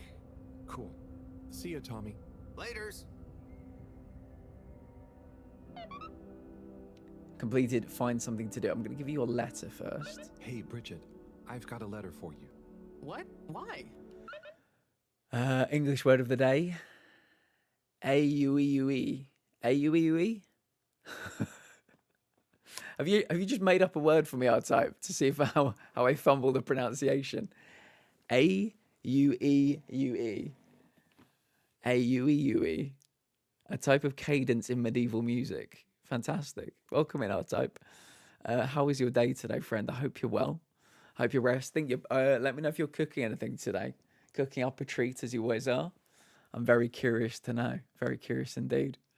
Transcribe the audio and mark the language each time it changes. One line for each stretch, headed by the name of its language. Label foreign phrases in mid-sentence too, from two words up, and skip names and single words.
English: Cool. See ya, Tommy. Laters. Completed, find something to do. I'm going to give you your letter first. Hey, Bridget. I've got a letter for you. What? Why? English word of the day. A-U-E-U-E. A-U-E-U-E? Have you just made up a word for me, I'll type, to see if how I fumble the pronunciation? A-U-E-U-E. A-U-E-U-E. A type of cadence in medieval music. Fantastic. Welcome in, R-Type. How was your day today, friend? I hope you're well. I hope you're resting. Let me know if you're cooking anything today. Cooking up a treat as you always are. I'm very curious to know. Very curious indeed.